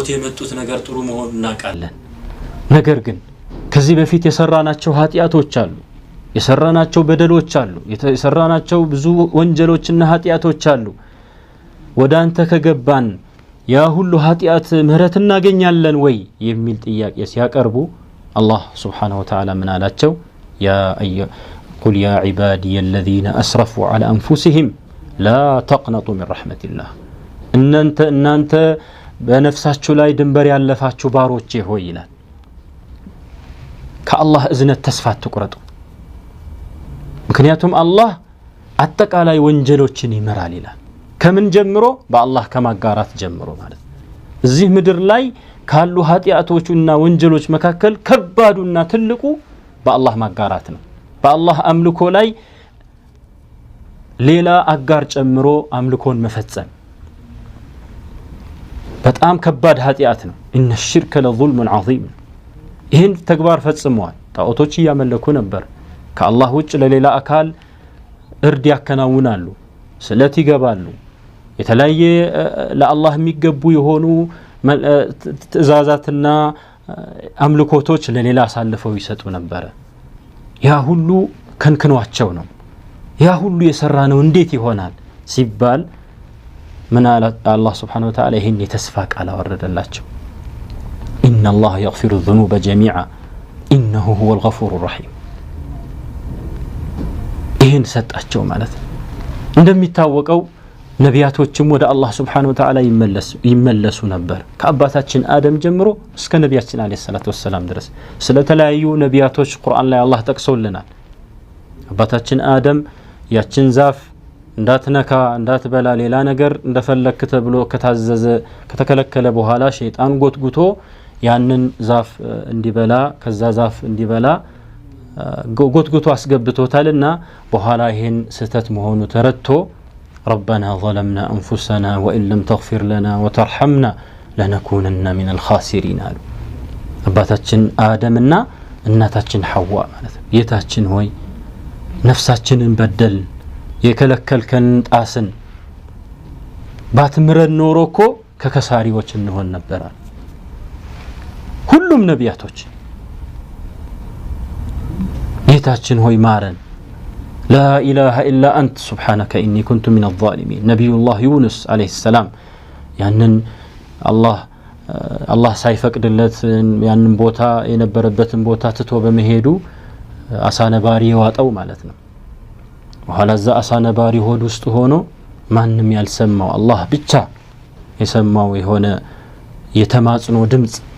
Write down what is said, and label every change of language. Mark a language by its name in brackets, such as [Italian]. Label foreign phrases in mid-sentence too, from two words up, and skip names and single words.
[Amharic] የመጡት ነገር ጥሩ መሆኑን እናውቃለን ነገር ግን ከዚህ በፊት የሰራናቸው ኃጢያቶች አሉ የሰራናቸው በደሎች አሉ የሰራናቸው ብዙ ወንጀሎችና ኃጢያቶች አሉ ወዳንተ ከገባን ያ ሁሉ ኃጢያት ምህረት እናገኛለን ወይ የሚል ጥያቄ ሲያቀርቡ አላህ [Arabic] سبحانه وتعالى [Amharic] ምን አላቸው [Arabic] قل يا عبادي الذين أسرفوا على أنفسهم لا تقنطوا من رحمة الله [Amharic] እናንተ በነፍሳችሁ ላይ ድንበር ያለፋችሁ ባሮቼ ሆይ ይላል ከአላህ እዝነት ተስፋ አትቁረጡ ምክንያቱም አላህ አጠቃላይ ወንጀሎችን ይመራል ይላል ከምን ጀምሮ በአላህ ከማጋራት ጀምሮ ማለት እዚህ ምድር ላይ ካሉ ኃጢያቶችና ወንጀሎች መካከል ከባዱና ትልቁ በአላህ ማጋራት ነው በአላህ አምልኮ ላይ ሌላ አጋር ጨምሮ አምልኮን መፈጸም በጣም ከባድ ኃጢአት ነው [Arabic] إن الشرك لظلم عظيم [Amharic] ይህን ተግባር ፈጽመዋል ጣዖቶች ያመለኩ ነበር ከአላህ ውጭ ለሌላ አካል እርድ ያከናውናሉ ስለት ይገባሉ የተለያየ ለአላህ የሚገቡ የሆኑ ትእዛዛትና አምልኮቶች ለሌላ አሳልፈው ይሰጡ ነበር ያ ሁሉ ከንክኗቸው ነው ያ ሁሉ የሰራ ነው እንዴት ይሆናል ሲባል [Arabic] من الله سبحانه وتعالى [Amharic] ይህን የተስፋ ቃል አወረደላቸው [Arabic] إن الله يغفر الذنوب جميعا إنه هو الغفور الرحيم [Amharic] ይህን ሰጣቸው ማለት እንደሚታወቀው ነቢያቶችም ወደ አላህ [Arabic] سبحانه وتعالى [Amharic] ይመለሱ ነበር ከአባታችን አደም ጀምሮ እስከ ነቢያችን [Arabic] عليه الصلاة والسلام [Amharic] ድረስ ስለተለያዩ ነቢያቶች ቁርአን ላይ አላህ ጠቅሶልናል አባታችን አደም ያችን ዛፍ እንዳትነካ እንዳትበላ ሌላ ነገር እንደፈለክ ተብሎ ከታዘዘ ከተከለከለ በኋላ ሸይጣን ጎትጉቶ ያንን ዛፍ እንዲበላ ከዛ ዛፍ እንዲበላ ጎትጉቶ አስገብቶታልና በኋላ ይሄን ስህተት መሆኑ ተረድቶ [Arabic] ربنا ظلمنا أنفسنا وإن لم تغفر لنا وترحمنا لنكونن من الخاسرين قالوا [Amharic] አባታችን አደምና እናታችን ሐዋ ማለት ነው የታችን ሆይ ነፍሳችንን በደል የከለከልከን ጣስን ባትምረን ኖሮኮ ከከሳሪዎች እንሆን ነበር ሁሉም ነቢያቶች የታችን ሆይ ማረን [Arabic] لا إله إلا أنت سبحانك إني كنت من الظالمين نبي الله يونس عليه السلام يعني [Amharic] الله ሳይፈቅድለት ያንን ቦታ የነበረበትን ቦታ ትቶ በመሄዱ አሳነባሪ ዋጣው ማለት ነው وኋላ ዛ አሳነባሪ ሆድ ውስጥ ሆኖ ማንንም ያልሰማው አላህ ብቻ የሰማው የሆነ የተማጽኖ ድምጽ